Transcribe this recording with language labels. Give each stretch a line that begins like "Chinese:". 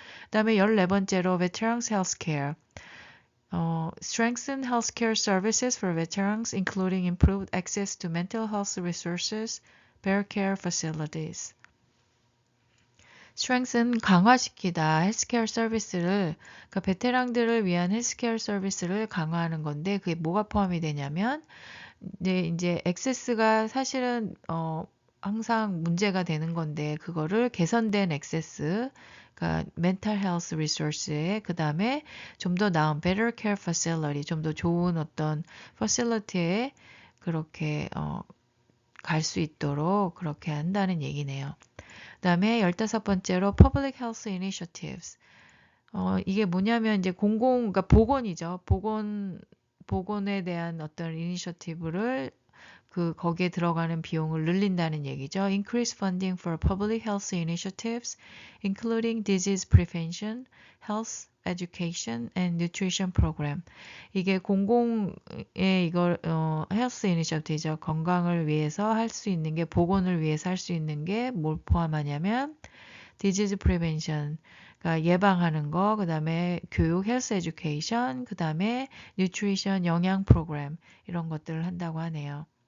Korean: 그다음에 14번째로
English: veterans healthcare strengthen healthcare services for veterans, including improved access to mental health resources, bear care facilities.
Korean: strengthen 강화시키다 헬스케어 서비스를 그러니까 베테랑들을 위한 헬스케어 서비스를 강화하는 건데 그게 뭐가 포함이 되냐면 이제 액세스가 사실은 항상 문제가 되는 건데 그거를 개선된 액세스 그러니까
English: mental health resource
Korean: 에 그다음에 좀 더 나은
English: better care facility
Korean: 좀 더 좋은 어떤 facility에 그렇게 갈 수 있도록 그렇게 한다는 얘기네요. 그다음에 15번째로
English: public health initiatives.
Korean: 이게 뭐냐면 이제 그러니까 보건이죠. 보건에 대한 어떤 이니셔티브를 거기에 들어가는 비용을 늘린다는 얘기죠.
English: Increase funding for public health initiatives, including disease prevention, health education, and nutrition program.
Korean: 이게 공공의 이걸 health initiative죠. 건강을 위해서 할 수 있는 게 보건을 위해서 할 수 있는 게 뭘 포함하냐면
English: disease prevention.
Korean: 그러니까 예방하는 거, 그다음에 교육,
English: health education,
Korean: 그다음에 nutrition 영양 프로그램 이런 것들을 한다고 하네요.